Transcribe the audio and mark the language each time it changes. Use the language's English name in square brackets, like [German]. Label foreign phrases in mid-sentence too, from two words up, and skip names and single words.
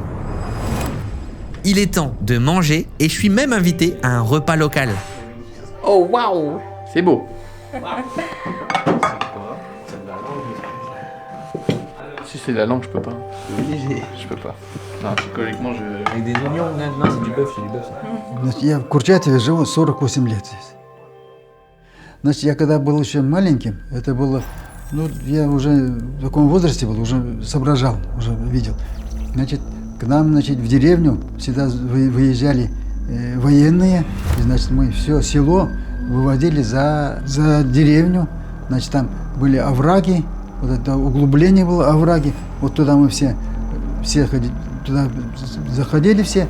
[French] Il est temps de manger et je suis même invité à un repas local. Oh waouh, c'est beau. Si c'est de la langue, je peux pas. Léger. Je peux pas. Non, psychologiquement, je... Avec des oignons, non, c'est du bœuf, ça. [Russian] Значит, я в Курчатове живу 48 лет здесь. Значит, я когда был еще маленьким, это было, ну, я уже в таком возрасте был, уже соображал, уже видел. Значит, к нам, значит, в деревню всегда выезжали военные, и, значит, мы все село выводили за деревню, значит, там были овраги, вот это углубление было, овраги, вот туда мы все туда заходили все.